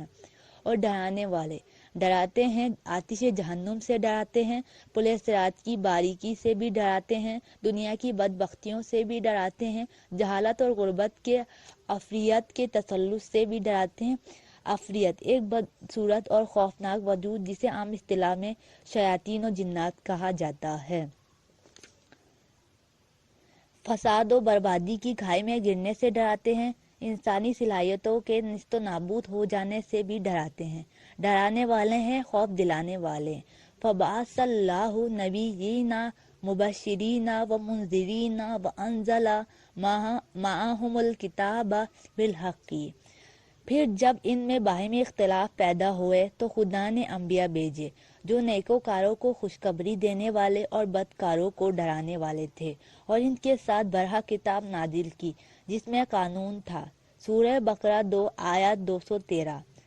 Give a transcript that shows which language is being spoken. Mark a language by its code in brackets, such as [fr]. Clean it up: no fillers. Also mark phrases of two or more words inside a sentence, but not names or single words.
[ur] اور ڈرانے والے ڈراتے ہیں، آتش جہنم سے ڈراتے ہیں، پل صراط کی باریکی سے بھی ڈراتے ہیں، دنیا کی بدبختیوں سے بھی ڈراتے ہیں، جہالت اور غربت کے عفریت کے تسلط سے بھی ڈراتے ہیں۔ عفریت ایک بدصورت اور خوفناک وجود جسے عام اصطلاح میں شیاطین و جنات کہا جاتا ہے۔ فساد و بربادی کی کھائی میں گرنے سے ڈراتے ہیں، انسانی صلاحیتوں کے نیست و نابود ہو جانے سے بھی ڈراتے ہیں۔ ڈرانے والے ہیں، خوف دلانے والے۔ [ar] فَبَعَثَ اللَّهُ نَبِيِّينَ مُبَشِّرِينَ وَمُنذِرِينَ وَأَنزَلَ مَعَهُمُ الْكِتَابَ بِالْحَقِّ۔ [ur] پھر جب ان میں باہمی اختلاف پیدا ہوئے تو خدا نے انبیاء بھیجے جو نیکوکاروں کو خوشخبری دینے والے اور بدکاروں کو ڈرانے والے تھے، اور ان کے ساتھ برحق کتاب نازل کی جس میں قانون تھا۔ سورہ بقرہ 2 آیت 213۔